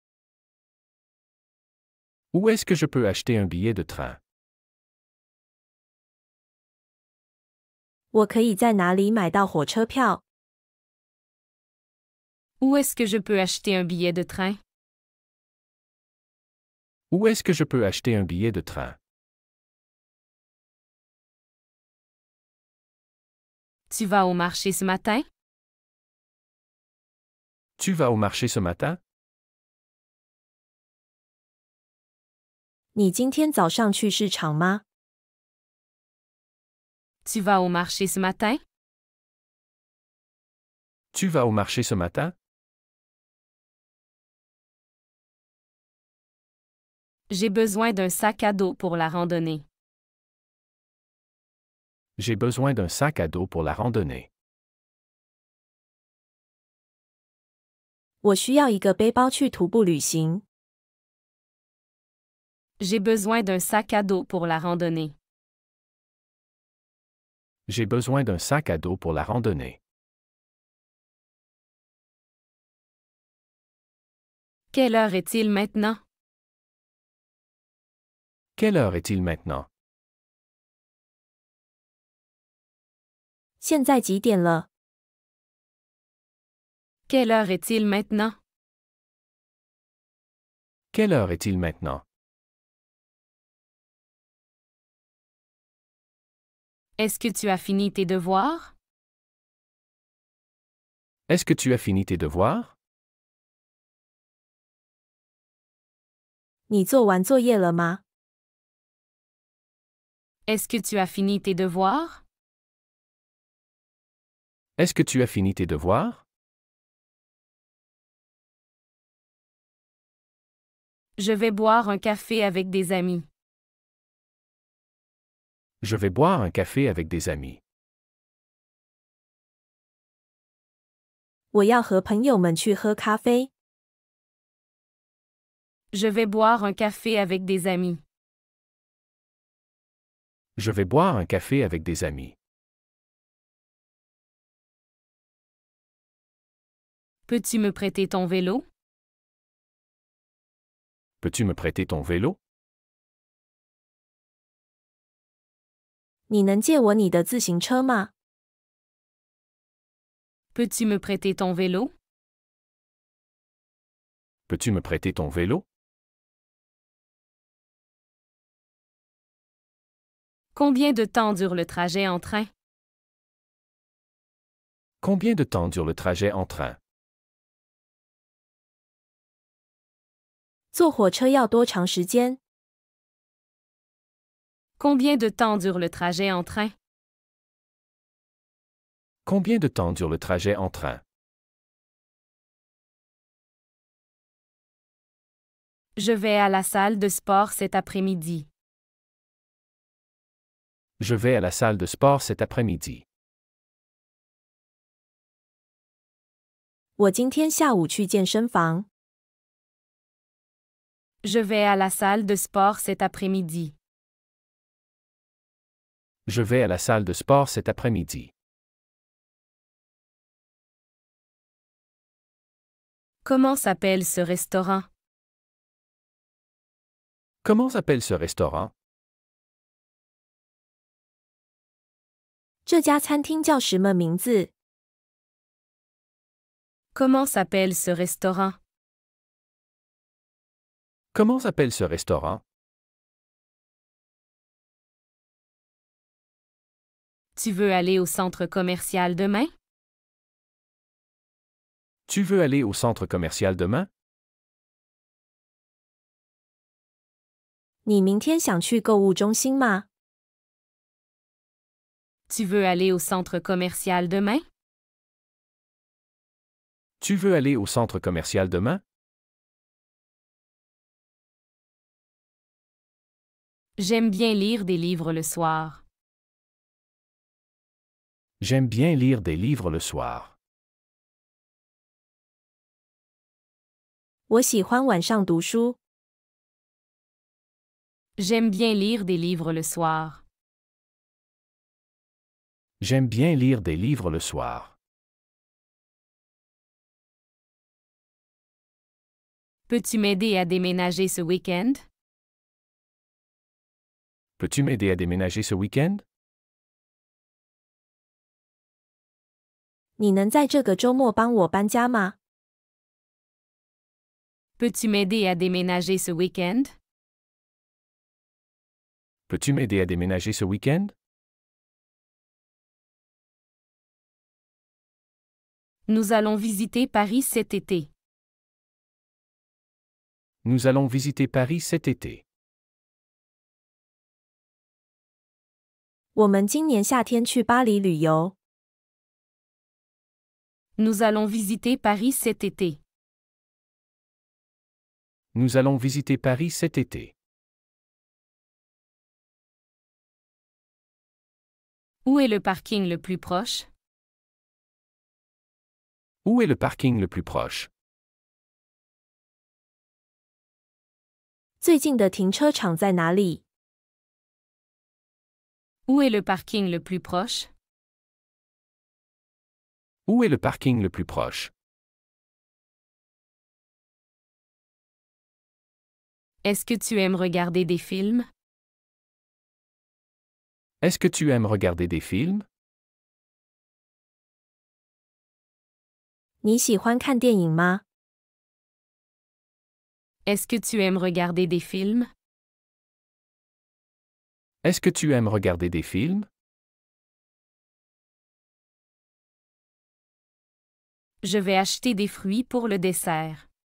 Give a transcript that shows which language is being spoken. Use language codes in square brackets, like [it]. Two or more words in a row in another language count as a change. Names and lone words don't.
[fr] Où est-ce que je peux acheter un billet de train? [zh] 我可以在哪里买到火车票？ [fr] Où est-ce que je peux acheter un billet de train? Où est-ce que je peux acheter un billet de train? Tu vas au marché ce matin? Tu vas au marché ce matin? [zh] 你今天早上去市场吗？ [fr] Tu vas au marché ce matin? Tu vas au marché ce matin? J'ai besoin d'un sac à dos pour la randonnée. J'ai besoin d'un sac à dos pour la randonnée. [zh] 我需要一个背包去徒步旅行。 [fr] J'ai besoin d'un sac à dos pour la randonnée. J'ai besoin d'un sac à dos pour la randonnée. Quelle heure est-il maintenant? Quelle heure est-il maintenant? [zh] 现在几点了？ [fr] Quelle heure est-il maintenant? Quelle heure est-il maintenant? Est-ce que tu as fini tes devoirs? Est-ce que tu as fini tes devoirs? [zh] 你做完作业了吗？ [fr] Est-ce que tu as fini tes devoirs? Est-ce que tu as fini tes devoirs? Je vais boire un café avec des amis. Je vais boire un café avec des amis. [zh] 我要和朋友们去喝咖啡。 [fr] Je vais boire un café avec des amis. Je vais boire un café avec des amis. Peux-tu me prêter ton vélo? Peux-tu me prêter ton vélo? [zh] 你能借我你的自行车吗？ [fr] Peux-tu me prêter ton vélo? Peux-tu me prêter ton vélo? Combien de temps dure le trajet en train? Combien de temps dure le trajet en train? [zh] 坐火车要多长时间？ [fr] Combien de temps dure le trajet en train? Combien de temps dure le trajet en train? Je vais à la salle de sport cet après-midi. Je vais à la salle de sport cet après-midi. [zh] 我今天下午去健身房。 [fr] Je vais à la salle de sport cet après-midi. Je vais à la salle de sport cet après-midi. Comment s'appelle ce restaurant? Comment s'appelle ce restaurant? [zh] 这家餐厅叫什么名字？ [fr] Comment s'appelle ce restaurant? Comment s'appelle ce restaurant? Tu veux aller au centre commercial demain? Tu veux aller au centre commercial demain? [zh] 你明天想去购物中心吗？ [fr] Tu veux aller au centre commercial demain? Tu veux aller au centre commercial demain? J'aime bien lire des livres le soir. J'aime bien lire des livres le soir. [zh] 我喜欢晚上读书。 [fr] J'aime bien lire des livres le soir. J'aime bien lire des livres le soir. Peux-tu m'aider à déménager ce week-end? Peux-tu m'aider à déménager ce week-end? [zh] 你能在这个周末帮我搬家吗？ [fr] Peux-tu m'aider à déménager ce week-end? Peux-tu m'aider à déménager ce week-end? Nous allons visiter Paris cet été. Nous allons visiter Paris cet été. [zh] 我们今年夏天去巴黎旅游。 [fr] Nous allons visiter Paris cet été. Nous allons visiter Paris cet été. Où est le parking le plus proche? Où est le parking le plus proche? [zh] 最近的停车场在哪里？ [fr] Où est le parking le plus proche? Où est le parking le plus proche? Est-ce que tu aimes regarder des films? Est-ce que tu aimes regarder des films? [zh] 你喜欢看电影吗？ [fr] Est-ce que tu aimes regarder des films? Est-ce que tu aimes regarder des films? Je vais acheter des fruits pour le dessert.